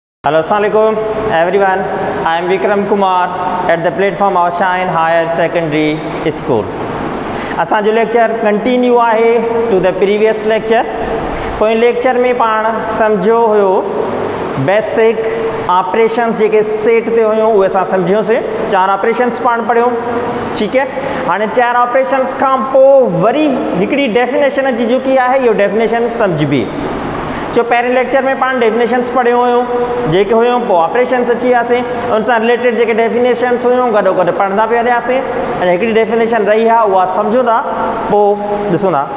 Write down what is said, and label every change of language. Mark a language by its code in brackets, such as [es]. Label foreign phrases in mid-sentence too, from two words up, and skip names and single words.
[en] Hello, Assalamualaikum everyone. I am Vikram Kumar at the platform of Shine Higher Secondary School. [sd] असांजो लेक्चर कंटिन्यू आहे [en] to the previous lecture. [sd] पोइ लेक्चर में पाण सम्झो हुयो [en] basic operations [sd] जेके सेट ते हुयूं उहे असां सम्झियोसीं. 4 ऑपरेशंस पाण पढ़ियो. [ur] ٹھیک ہے. [sd] हाणे 4 ऑपरेशंस खां पोइ वरी हिकिड़ी डेफिनेशन जी जेकी आहे इहो डेफिनेशन सम्झबी. जो पहिरें लेक्चर में पाण डेफिनेशंस पढ़ियो हुयूं जेके हुयूं पोइ ऑपरेशंस अची वियासीं. उन सां रिलेटेड जेके डेफिनेशंस हुयूं गॾो गॾु पढ़ंदा पिया हलियासीं. ऐं हिकिड़ी डेफिनेशन रही आहे उहा सम्झूं था पोइ ॾिसूं था.